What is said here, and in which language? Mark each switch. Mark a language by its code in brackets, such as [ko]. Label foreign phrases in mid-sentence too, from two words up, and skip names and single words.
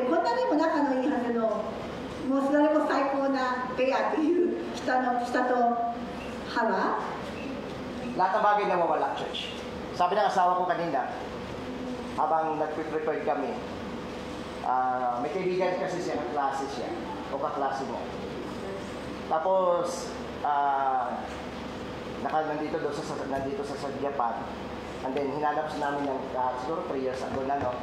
[ja] こんなにも仲のいいはずの、もうそれこそ最高なペアっていう舌と歯が [tl] Lahat ng bagay na mawala, church. Sabi ng asawa ko kanina, habang nag-prepare kami, may kaibigan kasi siya, kaklase siya, o kaklase mo. Tapos, nandito sa Japan, and then hinanap sa namin ng siguro 3 years ago na, no?